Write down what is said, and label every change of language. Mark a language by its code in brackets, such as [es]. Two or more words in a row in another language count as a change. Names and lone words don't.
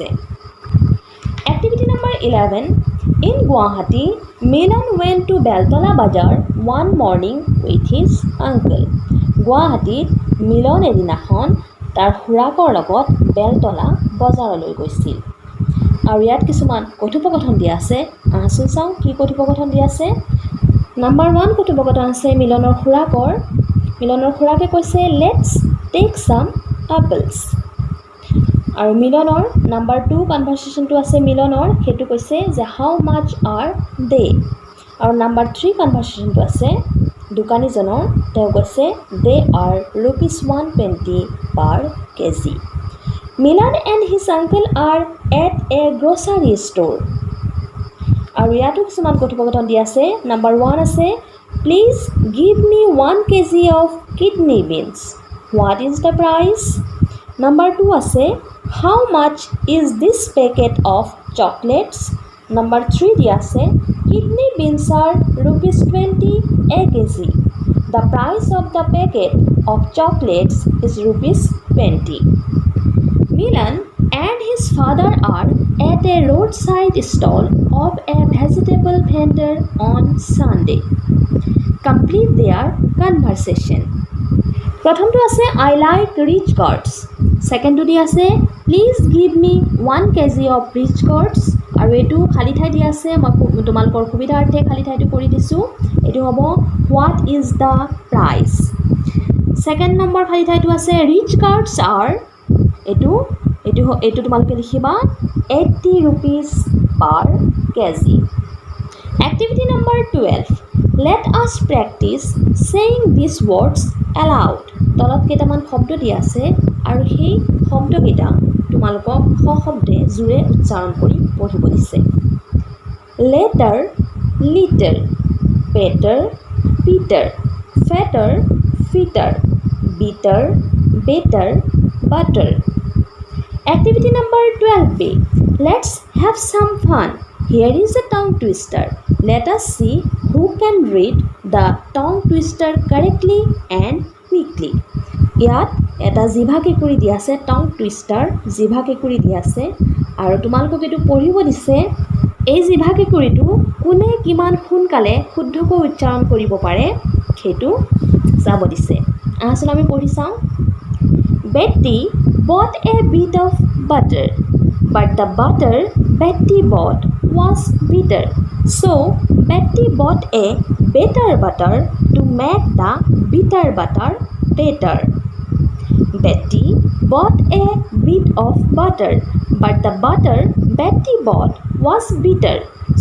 [en] Activity number 11. In Guwahati, Milan went to Beltola Bazaar one morning with his uncle. [as] গুৱাহাটীত মিলন এদিনাখন তাৰ খুৰাকৰ লগত বেলতলা বজাৰলৈ গৈছিল। আৰু ইয়াত কিছুমান কথোপকথন দিয়া আছে। আহচোন চাওঁ কি কথোপকথন দিয়া আছে। নাম্বাৰ 1 কথোপকথন আছে মিলনৰ খুৰাকে কৈছে [en] let's take some apples. [as] আৰু মিলনৰ নাম্বাৰ 2 কনভাৰচেশ্যনটো আছে মিলনৰ, সেইটো কৈছে যে [en] how much are they. [as] আৰু নাম্বাৰ 3 কনভাৰচেশ্যনটো আছে দোকানীজনৰ, তেওঁ কৈছে [en] they are ₹120 per kg. Milan and his uncle are at a grocery store. [as] আৰু ইয়াতো কিছুমান কথোপকথন দিয়া আছে। [en] নাম্বাৰ 1 আছে please give me 1 kg of kidney beans. What is the price? Number 2 আছে how much is this packet of chocolates? Number 3 [as] দিয়া আছে [en] kidney beans are ₹20 a kg. The price of the packet of chocolates is ₹20. Milan and his father are at a roadside stall of a vegetable vendor on Sunday. Complete their conversation. [as] প্ৰথমটো আছে [en] I like rich gods. ছেকেণ্ডটো [as] দি আছে [en] please give me 1 kg of rich gods. [as] আৰু এইটো খালী ঠাই দি আছে, মই তোমালোকৰ সুবিধাৰ্থে খালী ঠাইটো কৰি দিছোঁ। এইটো হ'ব [en] what is the price. [as] ছেকেণ্ড নম্বৰ খালী ঠাইটো আছে [en] ridge gourds are, [as] এইটো তোমালোকে লিখিবা [en] 80 rupees per kg. Activity number 12. Let us practice saying these words aloud. [as] তলত কেইটামান শব্দ দিয়া আছে আৰু সেই শব্দকেইটা তোমালোকক সশব্দে জোৰে উচ্চাৰণ কৰি পঢ়িব দিছে। [en] letter liter, better Peter, fetter fitter, bitter better, butter. Activity number 12B. Let's have some fun. Here is a tongue twister. Let us see who can read the tongue twister correctly and quickly. [as] ইয়াত এটা জিভা কেঁকুৰি দিয়া আছে, [en] tongue twister [as] জিভা কেঁকুৰি দিয়া আছে আৰু তোমালোকক এইটো পঢ়িব দিছে। এই জিভা কেঁকুৰিটো কোনে কিমান সোনকালে শুদ্ধকৈ উচ্চাৰণ কৰিব পাৰে সেইটো চাব দিছে। আহচোন আমি পঢ়ি চাওঁ। [en] Betty bought a bit of butter, but the butter Betty bought was bitter. So Betty bought a better butter to make the bitter butter better. Betty bought a bit of butter, but the butter Betty bought was bitter.